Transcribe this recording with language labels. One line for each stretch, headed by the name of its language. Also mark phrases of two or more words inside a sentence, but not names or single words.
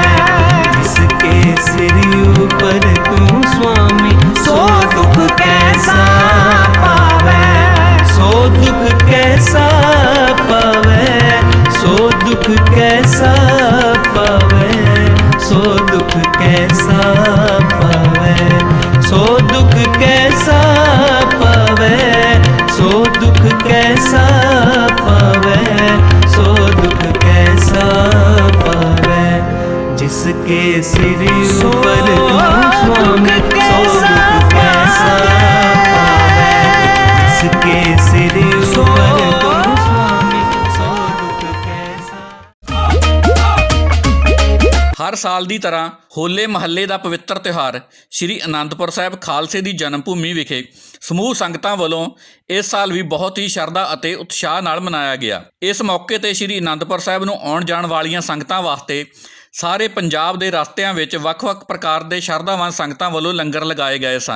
Hindi: जिसके सिर ऊपर तू स्वामी, सो दुख कैसा पावे, सो दुख कैसा पावे, सो दुख कैसा पावे, सो दुख कैसा पावे, सो दुख कैसा पावे, सो दुख कैसा पावे, सो दुख कैसा पावे। जिसके सिर ऊपर तू स्वामी, सो दुख कैसा पावे। जिसके सिर ऊपर तू स्वामी, सो दुख कैसा।
Punjabi: ਹਰ ਸਾਲ ਦੀ ਤਰ੍ਹਾਂ ਹੋਲੇ ਮਹੱਲੇ ਦਾ ਪਵਿੱਤਰ ਤਿਉਹਾਰ ਸ਼੍ਰੀ ਅਨੰਦਪੁਰ ਸਾਹਿਬ ਖਾਲਸੇ ਦੀ ਜਨਮ ਭੂਮੀ ਵਿਖੇ ਸਮੂਹ ਸੰਗਤਾਂ ਵੱਲੋਂ ਇਸ ਸਾਲ ਵੀ ਬਹੁਤ ਹੀ ਸ਼ਰਧਾ ਅਤੇ ਉਤਸ਼ਾਹ ਨਾਲ ਮਨਾਇਆ ਗਿਆ। ਇਸ ਮੌਕੇ ਤੇ ਸ਼੍ਰੀ ਅਨੰਦਪੁਰ ਸਾਹਿਬ ਨੂੰ ਆਉਣ ਜਾਣ ਵਾਲੀਆਂ ਸੰਗਤਾਂ ਵਾਸਤੇ ਸਾਰੇ ਪੰਜਾਬ ਦੇ ਰਸਤਿਆਂ ਵਿੱਚ ਵੱਖ-ਵੱਖ ਪ੍ਰਕਾਰ ਦੇ ਸ਼ਰਧਾਵਾਨ ਸੰਗਤਾਂ ਵੱਲੋਂ ਲੰਗਰ ਲਗਾਏ ਗਏ ਸਨ।